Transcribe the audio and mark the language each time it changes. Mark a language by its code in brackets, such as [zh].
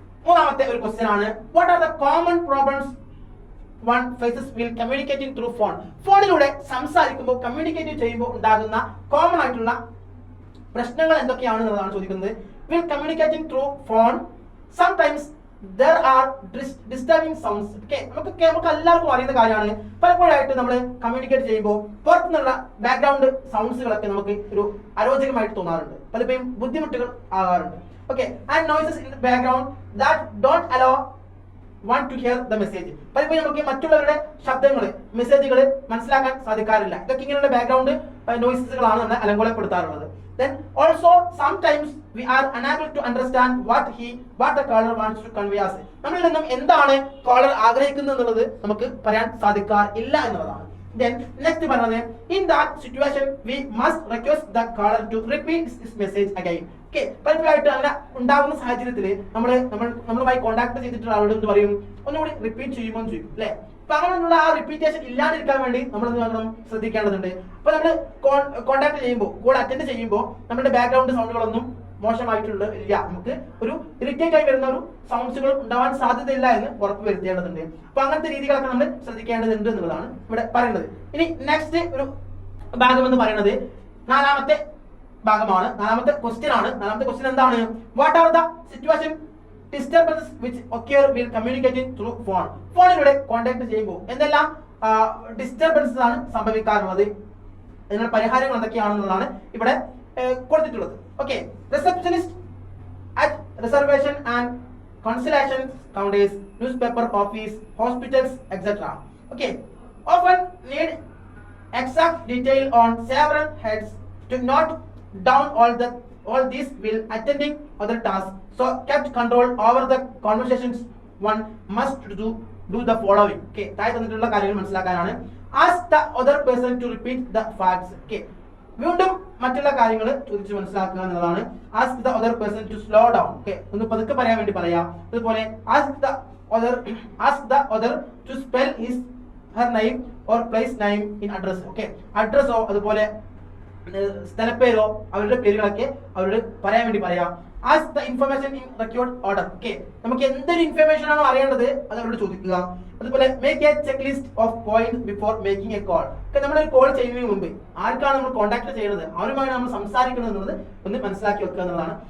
[ml] മൂന്നാമത്തെ ഒരു ക്വസ്റ്റ്യൻ ആണ്, [en] What are the common problems one faces while communicating through phone. [ml] ഫോണിലൂടെ സംസാരിക്കുമ്പോൾ കമ്മ്യൂണിക്കേറ്റ് ചെയ്യുമ്പോൾ ഉണ്ടാകുന്ന കോമൺ ആയിട്ടുള്ള പ്രശ്നങ്ങൾ എന്തൊക്കെയാണ് എന്നുള്ളതാണ് ചോദിക്കുന്നത്. [en] While communicating through phone, sometimes there are disturbing sounds. [ml] നമുക്ക് എല്ലാവർക്കും അറിയുന്ന കാര്യമാണ്. പലപ്പോഴായിട്ട് നമ്മൾ കമ്മ്യൂണിക്കേറ്റ് ചെയ്യുമ്പോൾ പുറത്തുനിന്നുള്ള ബാക്ക്ഗ്രൗണ്ട് സൗണ്ട്സുകളൊക്കെ നമുക്ക് ഒരു അരോചകമായിട്ട് തോന്നാറുണ്ട്, പലപ്പോഴും ബുദ്ധിമുട്ടുകൾ ആകാറുണ്ട്. [en] Okay, and noises in the background that don't allow want to hear the message. [ml] പലപ്പോഴും നമുക്ക് മറ്റുള്ളവരുടെ ശബ്ദങ്ങൾ, മെസ്സേജുകൾ മനസ്സിലാക്കാൻ സാധിക്കാറില്ല. ഇതൊക്കെ ഇങ്ങനെയുള്ള ബാക്ക്ഗ്രൗണ്ട് നോയ്സസുകളാണ് നമ്മളെ അലങ്കോലപ്പെടുത്താറുള്ളത്. [en] Then also sometimes we are unable to understand what the caller wants to convey us. [ml] നമ്മളിൽ നിന്നും എന്താണ് caller ആഗ്രഹിക്കുന്നത് എന്നുള്ളത് നമുക്ക് പറയാൻ സാധിക്കാറില്ല എന്നുള്ളതാണ്. [en] Then next പറയുന്നത്, in that situation we must request the caller to repeat his message again. [ml] Okay, പലപ്പോഴായിട്ട് അങ്ങനെ ഉണ്ടാകുന്ന സാഹചര്യത്തിൽ നമ്മളുമായി കോൺടാക്ട് ചെയ്തിട്ടുള്ള ആളോട് എന്ത് പറയും, ഒന്നുകൂടി റിപ്പീറ്റ് ചെയ്യുമോ എന്ന് ചോദിക്കും അല്ലെ. അപ്പൊ അങ്ങനെയുള്ള ആ റിപ്പീറ്റേഷൻ ഇല്ലാതിരിക്കാൻ വേണ്ടി നമ്മൾ എന്ത് വേണം, ശ്രദ്ധിക്കേണ്ടതുണ്ട്. അപ്പൊ നമ്മൾ കോൺടാക്ട് ചെയ്യുമ്പോൾ, കോൾ അറ്റൻഡ് ചെയ്യുമ്പോൾ നമ്മുടെ ബാക്ക്ഗ്രൗണ്ട് സൗണ്ടുകളൊന്നും മോശമായിട്ടുള്ള ഇല്ല, നമുക്ക് ഒരു ഇറിറ്റേറ്റ് ആയി വരുന്ന ഒരു സൗണ്ട്സുകൾ ഉണ്ടാവാൻ സാധ്യതയില്ല എന്ന് ഉറപ്പ് വരുത്തേണ്ടതുണ്ട്. അപ്പൊ അങ്ങനത്തെ രീതികളൊക്കെ നമ്മൾ ശ്രദ്ധിക്കേണ്ടതുണ്ട് എന്നുള്ളതാണ് ഇവിടെ പറയുന്നത്. ഇനി നെക്സ്റ്റ് ഒരു ഭാഗം എന്ന് പറയുന്നത് നാലാമത്തെ ഭാഗമാണ്, നാലാമത്തെ ക്വസ്റ്റ്യൻ ആണ്. നാലാമത്തെ ക്വസ്റ്റ്യൻ എന്താണ്, [en] What are the situation disturbances which occur will communicating through phone. [ml] ഫോണിലൂടെ കോൺടാക്ട് ചെയ്യുമ്പോൾ എന്തെല്ലാം ഡിസ്റ്റർബൻസസ് ആണ് സംഭവിക്കാറുള്ളത്, അതിനുള്ള പരിഹാരങ്ങൾ എന്തൊക്കെയാണെന്നുള്ളതാണ് ഇവിടെ കൊടുത്തിട്ടുള്ളത്. [en] Okay, receptionist at reservation and consultation counters, newspaper office, hospitals, etc. Okay, often need exact detail on several heads to note down all these while attending other tasks. So kept control over the conversations. One must do the following. [ml] Okay, താഴെ തന്നിട്ടുള്ള കാര്യങ്ങൾ മനസ്സിലാക്കാനാണ്. [en] Ask the other person to repeat the facts. [ml] Okay, വീണ്ടും മറ്റുള്ള കാര്യങ്ങൾ ചോദിച്ച് മനസ്സിലാക്കുക എന്നുള്ളതാണ്. [en] Ask the other person to slow down. [ml] Okay, ഒന്ന് പതുക്കെ പറയാൻ വേണ്ടി പറയാം. [en] അതുപോലെ ask the other to spell her name or place name in address. [ml] Okay, അഡ്രസ്സോ അതുപോലെ സ്ഥലപ്പേരോ അവരുടെ പേരുകളൊക്കെ അവരോട് പറയാൻ വേണ്ടി പറയാം. [en] Ask the information in record order. [ml] Okay, നമുക്ക് എന്തൊരു ഇൻഫർമേഷൻ ആണോ അറിയേണ്ടത് അത് അവരോട് ചോദിക്കുക. [en] അതുപോലെ make a check list of point before making a call. [ml] നമ്മളൊരു കോൾ ചെയ്യുന്നതിന് മുമ്പ് ആർക്കാണ് നമ്മൾ കോൺടാക്ട് ചെയ്യുന്നത്, അവരുമായി നമ്മൾ സംസാരിക്കുന്നത് എന്നുള്ളത് ഒന്ന് മനസ്സിലാക്കി വെക്കുക എന്നുള്ളതാണ്.